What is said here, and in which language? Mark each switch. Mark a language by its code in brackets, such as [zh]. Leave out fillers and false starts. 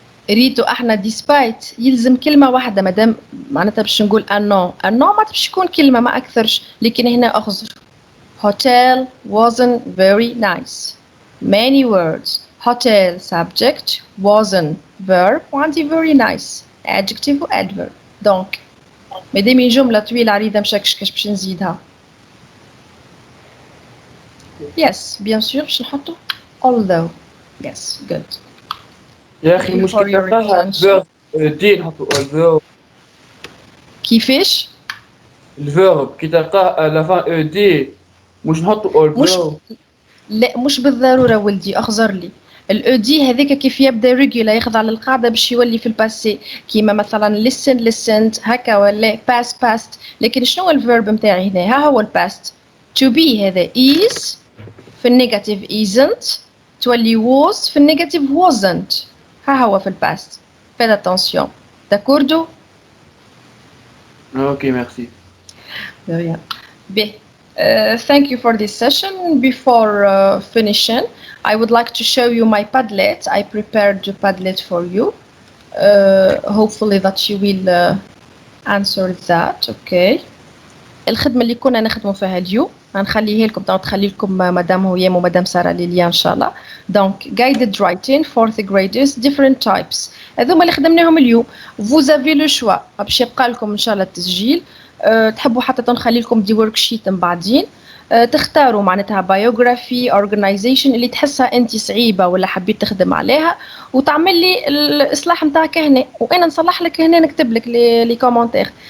[ar] ريتو احنا despite يلزم كلمة واحدة مادام معناتها باش نقول un non ما باش يكون كلمة ما أكثرش، لكن هنا أخزر. [en] Hotel wasn't very nice. Many words. Hotel subject, wasn't verb, [ar] وعندي [en] very nice adjective و adverb. [fr] Donc [ar] مادام جملة طويلة عريضة مشكش كاش باش نزيدها. [en] Yes, [fr] bien sûr [ar] باش نحطو although. [en] Yes, good. [ar] يا أخي مش كتلقاها الفيرب دي نحطو although. كيفاش؟ الفيرب كي تلقاه لافان دي مش نحطو although. لا مش بالضرورة ولدي أخزر لي. الاو دي هذاك كيف يبدا ريجولا يخضع للقاعده باش يولي في الباسي كيما مثلا [en] listen listened [ar] هكا ولا [en] pass passed. [ar] لكن شنو الفيرب نتاعي هنا؟ ها هو الباست. [en] to be [ar] هذا is في النيجاتيف isn't، تولي was في النيجاتيف wasn't. ها هو في الباست. [fr] faites attention. d'accordo? Ok, merci. De rien. Bien. [en] Thank you for this session. Before finishing, I would like to show you my Padlet. I prepared the Padlet for you. Hopefully that you will answer that. Okay. [ar] الخدمة اللي كنا نخدموا فيها اليوم هنخليه لكم، تخلي لكم مدام هيام ومدام سارة ليليا إن شاء الله. [fr] Donc [en] guided writing 4th graders different types. [ar] هذوما اللي خدمناهم اليوم. [fr] Vous avez le choix. [ar] باش يبقى لكم إن شاء الله التسجيل. تحبوا حتى نخلي لكم دي ورك شيت من بعدين. تختاروا معناتها بايوغرافي اورجانيزيشن اللي تحسها انت صعيبه ولا حبيت تخدم عليها وتعمل لي الاصلاح نتاعك هنا وانا نصلح لك هنا نكتب لك لي كومونتير.